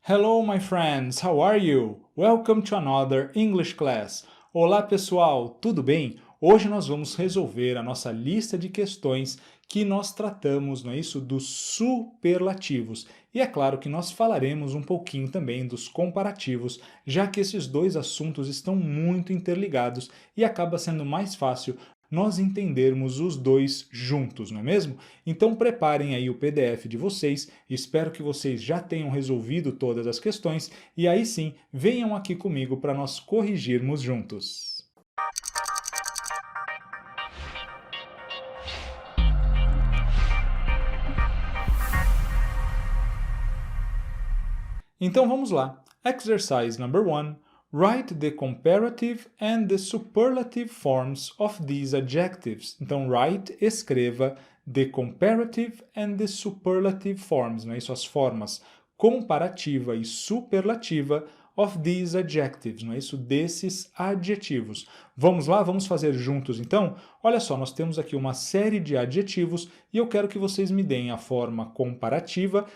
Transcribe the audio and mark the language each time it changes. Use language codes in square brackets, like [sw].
[en] Hello, my friends, how are you? Welcome to another English class. [pt] Olá, pessoal, tudo bem? Hoje nós vamos resolver a nossa lista de questões que nós tratamos, não é isso, dos superlativos. E é claro que nós falaremos um pouquinho também dos comparativos, já que esses dois assuntos estão muito interligados e acaba sendo mais fácil nós entendermos os dois juntos, não é mesmo? Então preparem aí o PDF de vocês, espero que vocês já tenham resolvido todas as questões e aí sim, venham aqui comigo para nós corrigirmos juntos. Então vamos lá. [en] Exercise number 1. Write the comparative and the superlative forms of these adjectives. [pt] Então, [en] write, [pt] escreva, [en] the comparative and the superlative forms, [pt] não é isso? As formas comparativa e superlativa [en] of these adjectives, [pt] não é isso? Desses adjetivos. Vamos lá? Vamos fazer juntos, então? Olha só, nós temos aqui uma série de adjetivos e eu quero que vocês me deem a forma comparativa.